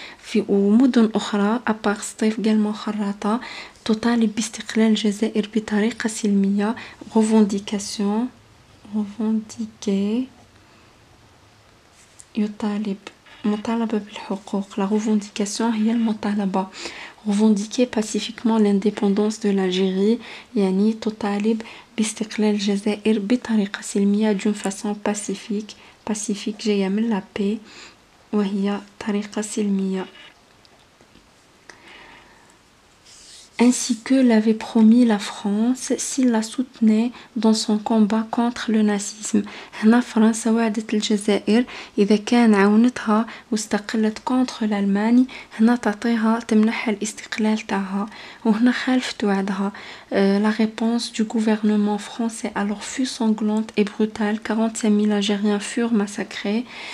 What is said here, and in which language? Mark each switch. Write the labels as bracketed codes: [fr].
[ar] في مدن أخرى أبار سطيف قلمة وخراطة تطالب باستقلال الجزائر بطريقة سلمية. revendiquer يطالب مطالبة بالحقوق. la revendication هي المطالبة. [fr] revendiquer pacifiquement l'indépendance de l'Algérie [ar] يعني تطالب باستقلال الجزائر بطريقة سلمية [fr] d'une façon pacifique [ar] جاية من [fr] la paix [ar] وهي طريقة سلمية. [fr] ainsi que l'avait promis la France s'il la soutenait dans son combat contre le nazisme. [ar] هنا فرنسا وعدت الجزائر إذا كان عاونتها واستقلت [fr] contre l'Allemagne [ar] هنا تعطيها تمنحها الاستقلال تاعها. وهنا خالفت وعدها. [fr] la réponse du gouvernement français alors fut sanglante et brutale. 45 000 Algériens furent massacrés.